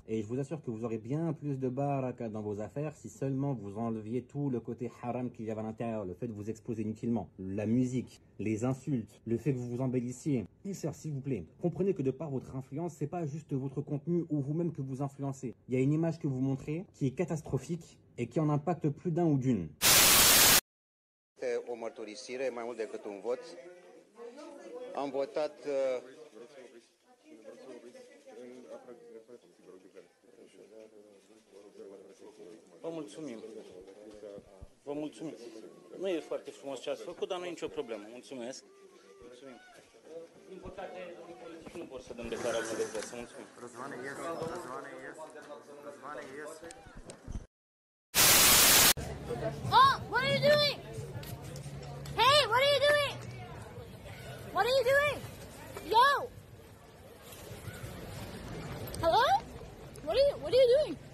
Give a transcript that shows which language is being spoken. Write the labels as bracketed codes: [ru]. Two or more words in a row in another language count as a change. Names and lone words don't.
[fr] Et je vous assure que vous aurez bien plus de baraka dans vos affaires si seulement vous enleviez tout le côté haram qu'il y avait à l'intérieur, le fait de vous exposer inutilement, la musique, les insultes, le fait que vous vous embellissiez. Les sœurs, s'il vous plaît, comprenez que de par votre influence, c'est pas juste votre contenu ou vous-même que vous influencez. Il y a une image que vous montrez qui est catastrophique et qui en impacte plus d'un ou d'une. [ro] O mărturisire mai mult decât un vot. Am votat Vă mulțumim. Vă mulțumim. Nu e foarte frumos ce ați făcut, dar nu e nicio problemă. Mulțumesc. Mulțumim. Din păcate, nu vor să dăm declarații de presă. Mulțumim. Răzvane, [en] yes. Răzvane, yes. Răzvane, yes. Oh, what are you doing? Hey, what are you doing? What are you doing? Yo! Hello? What are you doing?